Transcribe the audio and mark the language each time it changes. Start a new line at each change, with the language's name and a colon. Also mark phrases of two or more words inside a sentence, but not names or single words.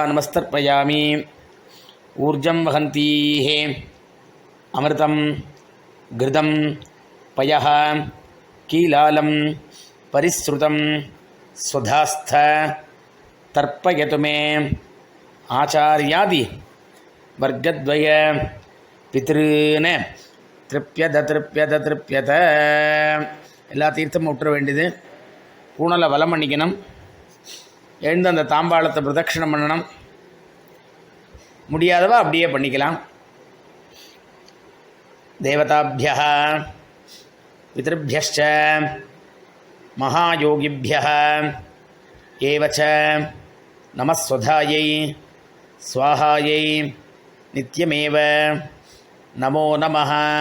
Sanskrit: नमस्तर्पयामि ऊर्जं वहन्तीः अमृतं घृतं पयः कीलालं परिसृतं स्वधास्थ तर्पयतु मे आचार्यादि वर्गद्वय पितॄन् तृप्यत तृप्यत तृप्यत
Tamil: எல்லா தீர்த்தமும் விட்டுற வேண்டியது. பூனலை வலம் பண்ணிக்கணும். எழுந்து அந்த தாம்பாளத்தை பிரதட்சிணம் பண்ணணும். முடியாதவா அப்படியே பண்ணிக்கலாம்.
Sanskrit: देवताभ्यः पितृभ्यश्च महायोगिभ्य एव च नमः स्वधायै स्वाहायै नित्यमेव नमो नमः.